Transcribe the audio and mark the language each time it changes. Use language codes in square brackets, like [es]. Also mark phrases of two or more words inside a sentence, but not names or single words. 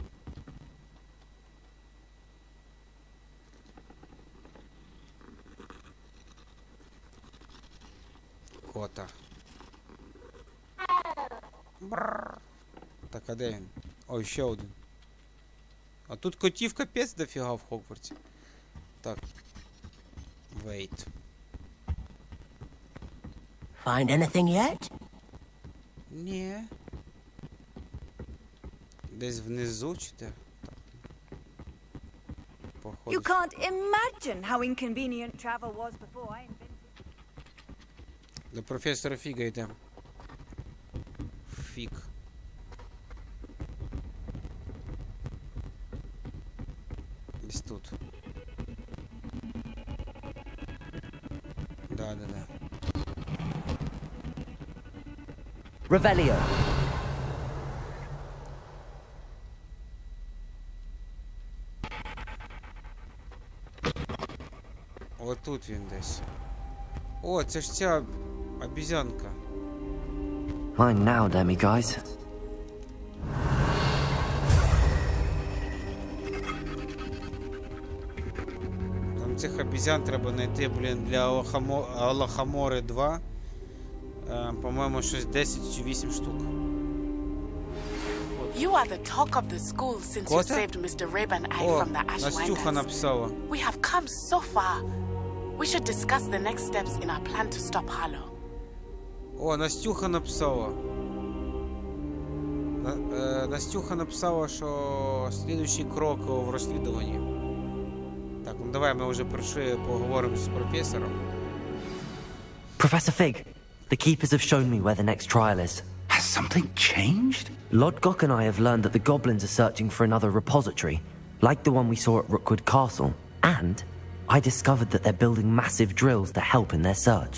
[uk] Кота. Бррр. Так, а де він? Ой, ще один. А тут котів капець дофіга в Хогвартсі. Так. [en] Wait. Find anything yet? [uk] Ні. Десь внизу чи де? Так. Походу. [en] You can't imagine how inconvenient travel was before I invented. [uk] До професора Фіга йдемо. Фіг. Десь тут. Да. Revelio. Отут він десь. О, це ж ця обізянка. [en] Mine now, demi-guys. [uk] Там цих обізян треба знайти, блін, для Алахамори 2. По-моєму, щось 10 чи 8 штук. [en] You are the talk of the school since you saved Mr. Rib and I [uk] О, [en] from the [uk] Настюха [en] Ashwinders. [uk] написала. [en] We have come so far. We should discuss the next steps in our plan to stop Harlow. [uk] О, Настюха написала. Настюха написала, що слідуючий крок в розслідуванні. Так, ну давай ми вже прийшли, поговоримо з професором. [en] Professor Fig, the keepers have shown me where the next trial is. As Has something changed? Lodgok and I have learned that the goblins are searching for another repository, like the one we saw at Rookwood Castle. And I discovered that they're building massive drills to help in their search.